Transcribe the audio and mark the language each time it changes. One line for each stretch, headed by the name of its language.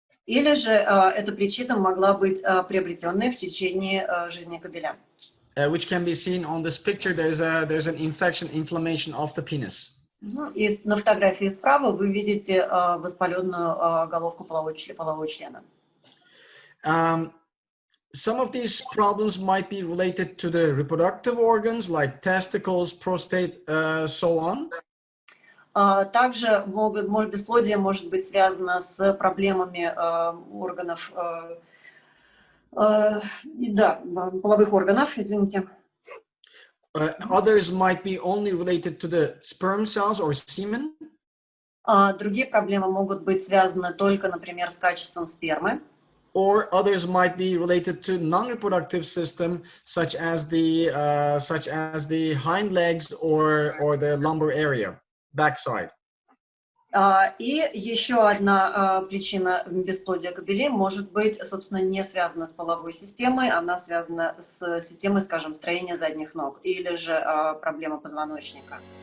Russian: Или же эта причина могла быть приобретенной в течение жизни кабеля.
English: Which can be seen on this picture. There's an inflammation of the penis.
Russian: И на фотографии справа вы видите воспаленную головку полового члена.
English: Some of these problems might be related to the reproductive organs, like testicles, prostate, so on.
Russian: Также бесплодие может быть связано с проблемами органов, половых органов, извините.
English: Others might be only related to the sperm cells or semen.
Russian: Другие проблемы могут быть связаны только, например, с качеством спермы.
English: Or others might be related to non-reproductive system, such as the hind legs or the lumbar area, backside.
Russian: И еще одна причина бесплодия кабелей может быть, собственно, не связана с половой системой, она связана с системой, скажем, строения задних ног или же проблема позвоночника.